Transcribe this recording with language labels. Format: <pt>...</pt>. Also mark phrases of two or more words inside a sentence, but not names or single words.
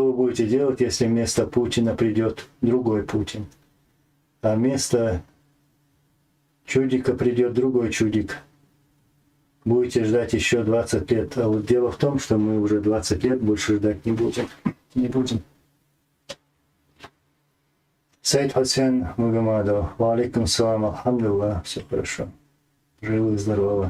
<ru>вы будете делать, если вместо Путина придет другой Путин, а вместо чудика придет другой чудик. Будете ждать еще 20 лет. А вот дело в том, что мы уже 20 лет больше ждать не будем. Не будем. Сайд Хусейн Магомадов.</ru> <ar>وعليكم السلام,</ar> <ru>алхамдулилlah, все хорошо. Живы и здоровы.</ru>